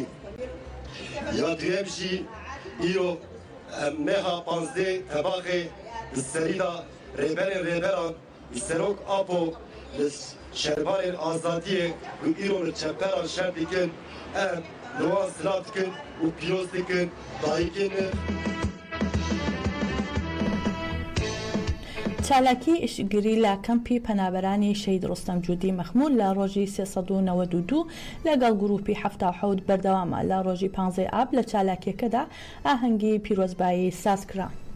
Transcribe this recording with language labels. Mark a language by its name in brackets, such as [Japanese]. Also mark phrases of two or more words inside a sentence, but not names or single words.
[Kurdish] Ya duyem jî îro em meha 15 tebaxê li serîna rêberan li serok apo li şervanên azadiyê û îro li çemperan şer dikin em li wan silav dikin û pîroz dikin dayîkên [Central Kurdish] چالاکی ئیشگری لە کەمپی پەنابەرانی شەید ڕۆستەم جوودی مەخمول لە ڕۆژی 392 لەگەڵ گروپی 77 بەردەوامە. لە ڕۆژی 15 ئاب لە چالاکیەکەدا ئاهەنگی پیرۆزبایی ساز کرا.